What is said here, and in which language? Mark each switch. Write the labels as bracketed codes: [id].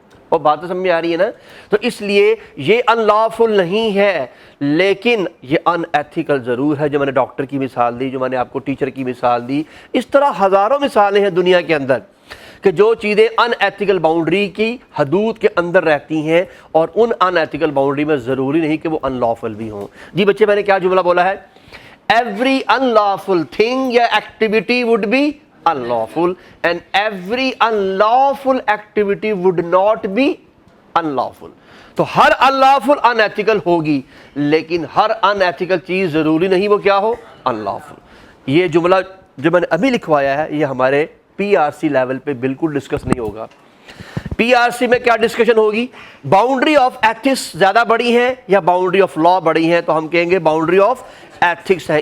[ur] اور بات تو سمجھ آ رہی ہے نا؟ تو اس لیے یہ انلافل نہیں ہے، لیکن یہ ان ایتھیکل ضرور ہے. جو میں نے ڈاکٹر کی مثال دی، جو میں نے آپ کو ٹیچر کی مثال دی، اس طرح ہزاروں مثالیں ہیں دنیا کے اندر کہ جو چیزیں ان ایتھیکل باؤنڈری کی حدود کے اندر رہتی ہیں، اور ان ان ایتھیکل باؤنڈری میں ضروری نہیں کہ وہ انلافل بھی ہوں. جی بچے میں نے کیا جملہ بولا ہے؟ [en] Every unlawful thing یا activity would be unlawful and every unlawful activity would not be unlawful. [ur] تو ہر unlawful unethical ہوگی, لیکن ہر unethical چیز ضروری نہیں وہ کیا ہو, unlawful. یہ جملہ جو میں نے ابھی لکھوایا ہے یہ ہمارے پی آر سی لیول پہ بالکل ڈسکس نہیں ہوگا. پی آر سی میں کیا ڈسکشن ہوگی, باؤنڈری آف ایتھکس زیادہ بڑی ہے یا باؤنڈری آف لا بڑی ہے, تو ہم کہیں گے باؤنڈری آف ایتھکس ہے.